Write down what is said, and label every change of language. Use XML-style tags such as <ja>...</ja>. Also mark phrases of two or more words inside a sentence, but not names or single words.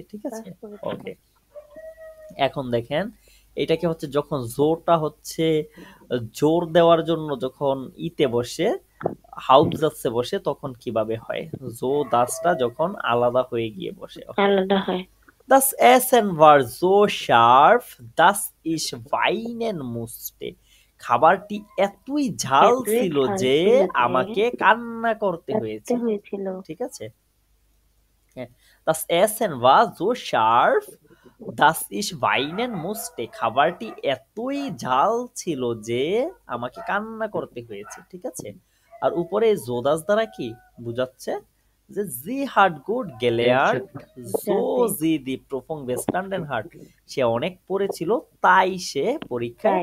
<bn>ঠিক আছে, ওকে। এখন দেখেন এটাকে হচ্ছে যখন জোরটা হচ্ছে জোর দেওয়ার জন্য যখন ইতে বসে, হাউজাসে বসে, তখন কিভাবে হয়? জো দাসটা যখন আলাদা হয়ে গিয়ে বসে। আলাদা হয়।</bn> <de>Das Essen war so scharf, dass ich weinen musste.</de> <bn>খাবারটি এতই ঝাল এতই ছিল ঝাল যে ছিল যে আমাকে কান্না করতে কাঁদতে হয়েছে। হয়েছিল। ঠিক আছে, হ্যাঁ,</bn> <de>Das Essen war so scharf, dass ich weinen musste.</de> <bn>খাবারটি এতই ঝাল ছিল যে আমাকে কান্না করতে হয়েছে। ঠিক আছে, আর উপরে জোদাস দ্বারা কি বুঝাচ্ছে যে</bn> <de>Sie hat gut gelernt so sie die Prüfung bestanden hat,</de> <bn>সে অনেক পড়েছিল তাই সে পরীক্ষায়</bn>